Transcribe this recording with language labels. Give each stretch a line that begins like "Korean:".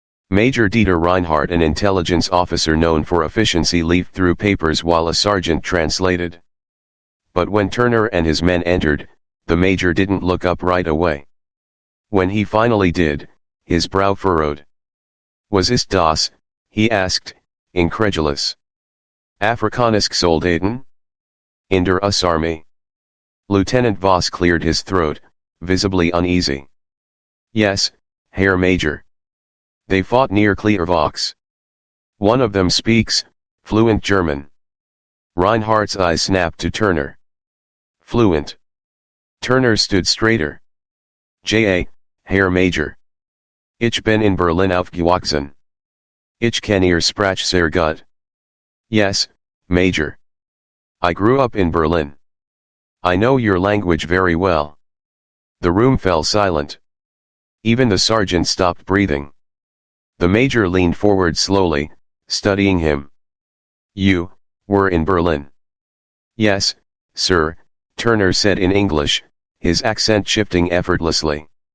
English: Major Dieter Reinhardt, an intelligence officer known for efficiency, leafed through papers while a sergeant translated. But when Turner and his men entered, the major didn't look up right away. When he finally did, his brow furrowed.
German: "Was ist das?"
English: he asked, incredulous.
German: "Afrikanische Soldaten? In der US Army?"
English: Lieutenant Voss cleared his throat, visibly uneasy. "Yes, Herr Major. They fought near Clairvaux. One of them speaks fluent German." Reinhardt's eyes snapped to Turner. "Fluent?" Turner stood straighter. Herr Major.
German: Ich bin in Berlin aufgewachsen. Ich kann Ihr Sprach sehr gut."
English: "Yes, Major. I grew up in Berlin. I know your language very well." The room fell silent. Even the sergeant stopped breathing. The major leaned forward slowly, studying him. You were in Berlin? Yes, sir, Turner said in English, his accent shifting effortlessly.